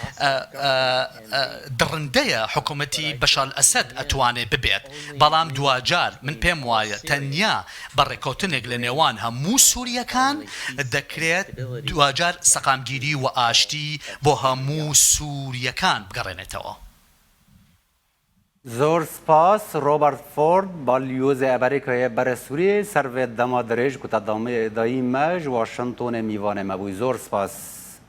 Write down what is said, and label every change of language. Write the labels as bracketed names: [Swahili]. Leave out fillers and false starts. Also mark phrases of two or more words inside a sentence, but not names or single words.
[Central Kurdish] دڕندەیە حکوومەتی بەشار ئەسەد ئەتوانێت ببێت بەڵام دوجار من پێم وایە تەنیا بە ڕێکەوتنێک لە نێوان هەموو سووریەکان دەکرێت دوجار سەقامگیری و ئاشتی بۆ هەموو سووریەکان بگەڕێنێتەوە. زۆر سپاس [Kurdish] رۆبەرت فۆرد بالیۆزê Amerîkayê bere Sûriyê ser vê dema dirêj ku te dayî me ji Washingtonê mîvanê me bûyî. [Central Kurdish] زۆر سپاس.